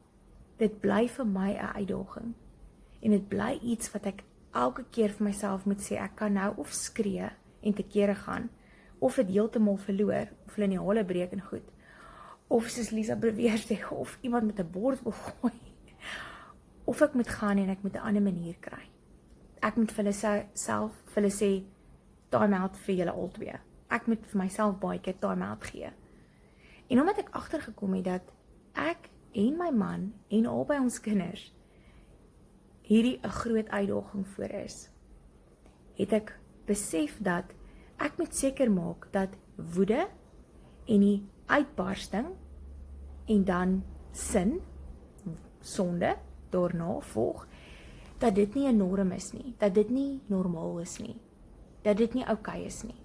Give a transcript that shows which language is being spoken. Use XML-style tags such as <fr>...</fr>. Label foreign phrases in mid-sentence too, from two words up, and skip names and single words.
<af>Dit bly vir my 'n uitdaging. En dit bly iets wat ek elke keer vir myself moet sê, ek kan nou of skree en te kere gaan, of dit heeltemal verloor, of hulle in die hale breek en goed. Of soos Lisa beweer sê, of iemand met 'n bord wil gooi. Of ek moet gaan en ek moet 'n ander manier kry. Ek moet vir hulle sê,</af> <en>time out</en> <af>vir julle albei. Ek moet vir myself baie keer</af> <en>time out</en> <af>gee. En omdat ek agtergekom het dat ek en my man en albei ons kinders hierdie 'n groot uitdaging voor is, het ek besef dat ek moet seker maak dat woede en die uitbarsting en dan sin, sonde, daarna volg, dat dit nie 'n norm is nie, dat dit nie normaal is nie, dat dit nie okay is nie.</af>